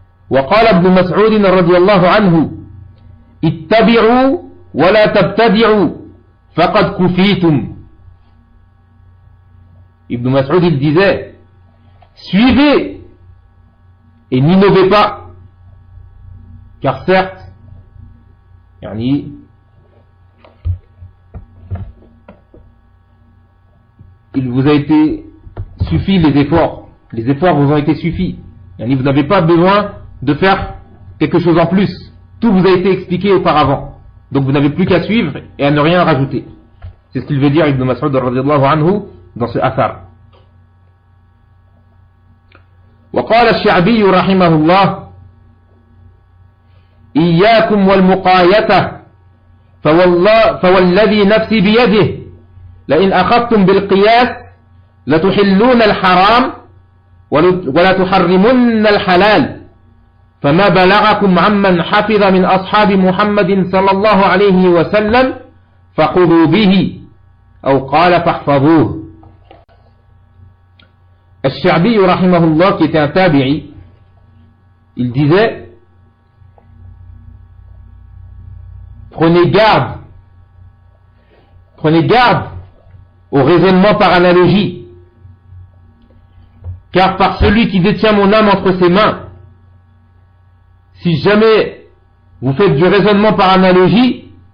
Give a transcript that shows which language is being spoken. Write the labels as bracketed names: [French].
[Arabic] وقال ابن مسعود رضي الله عنه اتبعوا ولا تبتدعوا فقد كفيتم. [French] Ibn Mas'ud, il disait, suivez et n'innovez pas, car certes, il vous a été suffi les efforts vous ont été suffis, vous n'avez pas besoin de faire quelque chose en plus, tout vous a été expliqué auparavant, donc vous n'avez plus qu'à suivre et à ne rien rajouter. C'est ce qu'il veut dire Ibn Mas'ud radiallahu anhu dans ce affaire. [Arabic] وقال الشعبي رحمه الله إياكم والمقايتة فوالذي نفسي بيده لئن أخذتم بالقياس لتحلون الحرام ولتحرمن الحلال فما بلغكم عمن حفظ من أصحاب محمد صلى الله عليه وسلم فخذوا به أو قال فاحفظوه. [French] Al-Sha'bi, rahimahullah, qui était un tabi'i, il disait, prenez garde au raisonnement par analogie, car par celui qui détient mon âme entre ses mains, si jamais vous faites du raisonnement par analogie,